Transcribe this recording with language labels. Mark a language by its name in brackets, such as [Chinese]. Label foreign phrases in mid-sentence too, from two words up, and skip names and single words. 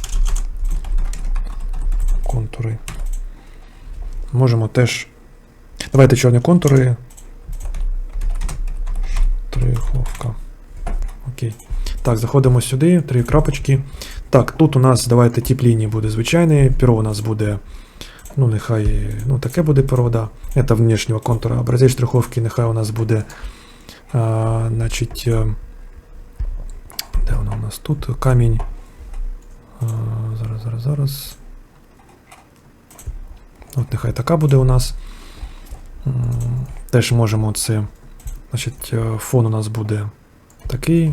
[Ukrainian] Можемо теж. Давайте чорні контури. Штриховка. Окей. Так, заходимо сюди, 3 крапочки. Так, тут у нас, давайте тип лінії буде звичайний, перо у нас буде, нехай, таке буде перо, да. [Russian] Это внешнего контура. [Ukrainian] Образець штриховки нехай у нас буде, значить, де воно у нас тут? Камінь. Зараз. От нехай така буде у нас. Теж можемо це, значить, фон у нас буде такий.